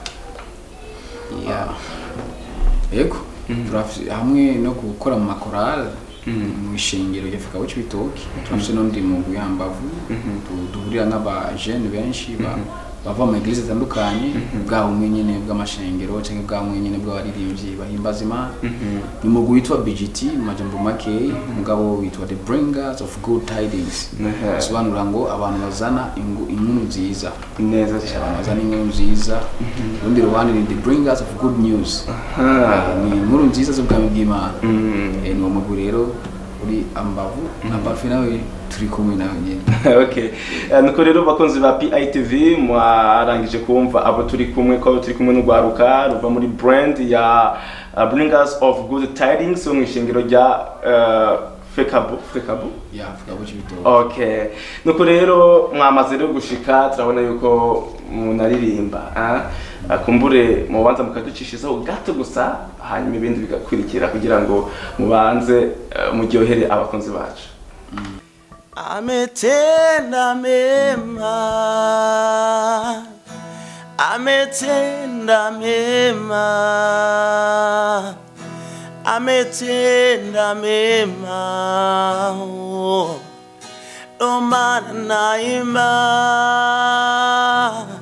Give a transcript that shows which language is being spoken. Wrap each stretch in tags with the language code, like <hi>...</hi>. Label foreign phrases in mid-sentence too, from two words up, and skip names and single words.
<rn>Ego turafite hamwe no gukora mu makorale mu ishingiro y'Afrika ku Cibitoke. Turafite no ndi mugwi hambavu duhurira n'aba jeune benshi bava mu eglise zitandukanye, bwa umwe nyene bw'amashengero cyangwa bwa umwe nyene bw'abaririmbyi bahimbaza Imana. Ni mugwi witwa BGT mu majambo make, mugabo witwa</rn> <en>the bringers of good tidings.</en> <rn>Sobanura ngo abantu bazana inkuru nziza. Neza cyane. Bazana inkuru nziza. Undi ruhande ni</rn> <en>the bringers of good news.</en> <rn>Ni inkuru nziza z'ubwami bw'Imana. Ni mugwi rero uri ambavu na Parfait nawe turi kumwe nawe nyene. Okay. Nuko rero bakunzi ba PITV mwarangije kumva abo turi kumwe n'ugwaruka ruva muri brand ya Bringers of Good Tidings mu ishingiro rya Fekabu. Ya Afrika ku Cibitoke. Okay. Nuko rero mwamaze rero gushika, turabona yuko munaririmba. Kumbure mubanza mukaducishizaho gato gusa, hanyuma ibindi bigakurikira kugira ngo mubanze muryohere abakunzi bacu.</rn> <sw>Ametenda mema, ametenda mema, ametenda mema, ndo maana naimba.</sw>